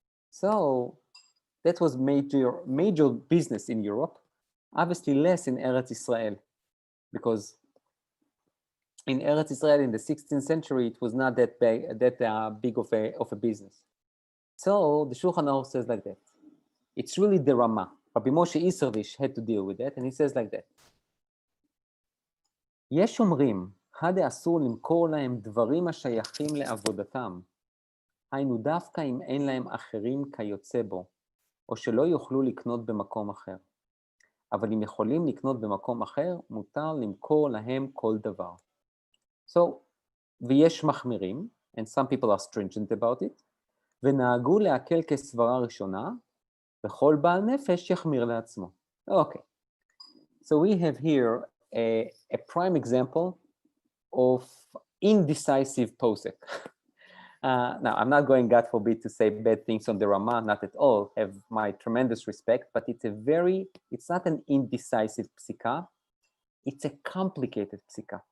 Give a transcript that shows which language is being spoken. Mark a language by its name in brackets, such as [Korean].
[English] So that was major business in Europe, obviously less in Eretz Israel, because in Eretz Israel in the 16th century, it was not that big of a business. So the Shulchan Aruch says like that. It's really the Rama. Rabbi Moshe Isservish had to deal with that, and he says like that. [Hebrew] יש אומרים, אסור למכור להם דברים השייכים לעבודתם, היינו דווקא אם אין להם אחרים כיוצא בו, או שלא יוכלו לקנות במקום אחר. אבל אם יכולים לקנות במקום אחר, מותר למכור להם כל דבר. So, ויש מחמירים, [English] and some people are stringent about it, [Hebrew] ונהגו להקל כסברה ראשונה, וכל בעל נפש יחמיר לעצמו. [English] Okay. So we have here a prime example of indecisive posek. Now, I'm not going, God forbid, to say bad things on the Ramah, not at all, have my tremendous respect, but it's not an indecisive psika, it's a complicated psika.